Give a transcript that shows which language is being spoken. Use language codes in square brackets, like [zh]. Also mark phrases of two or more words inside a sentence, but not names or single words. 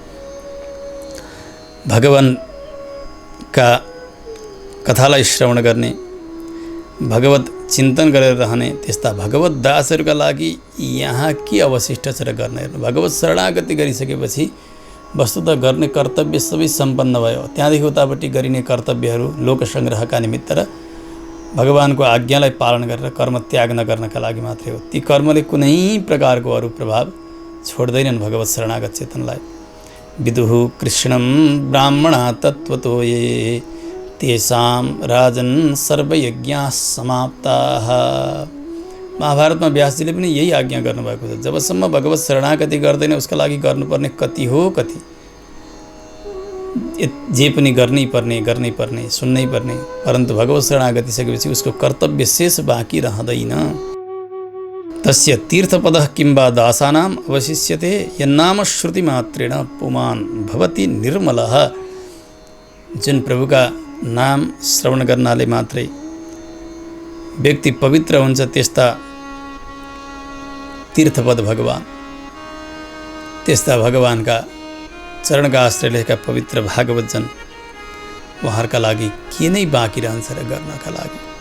[ne] भगवानका कथालाई श्रवण गर्ने, भगवत चिन्तन गरेर रहने त्यस्ता भगवत दासहरूका लागि यहाँ के अवशिष्ट छ र गर्न। हेर्नु, भगवत शरणागति गरिसकेपछि वस्तुतः गर्ने कर्तव्य सबै सम्पन्न भयो। त्यहाँदेखि उतापट्टि गरिने कर्तव्यहरू लोकसङ्ग्रहका निमित्त र भगवानको आज्ञालाई पालन गरेर कर्म त्याग नगर्नका लागि मात्रै हो। ती कर्मले कुनै प्रकारको अरू प्रभाव छोड्दैनन् भगवत शरणागत चेतनलाई। [sa] विदुः कृष्णं ब्राह्मणा तत्त्वतो ये तेषां राजन् सर्वयज्ञाः समाप्ताः। [ne] महाभारतमा व्यासजीले पनि यही आज्ञा गर्नुभएको छ। जबसम्म भगवत शरणागति गर्दैन उसका लागि गर्नुपर्ने कति हो कति, जे पनि गर्नै पर्ने सुन्नै पर्ने। परन्तु भगवत शरणागति सकेपछि उसको कर्तव्य शेष बाँकी रहँदैन। [sa] तस्य तीर्थपदः किम्बा दासानाम् अवशिष्यते यन्नाम श्रुतिमात्रेण पुमान् भवति निर्मलः। [ne] जुन प्रभुका नाम श्रवण गर्नाले मात्रै व्यक्ति पवित्र हुन्छ, त्यस्ता तीर्थपद भगवान, त्यस्ता भगवानका चरणका आश्रय लिएका पवित्र भागवतजन, उहाँहरूका लागि के नै बाँकी रहन्छ र गर्नका लागि।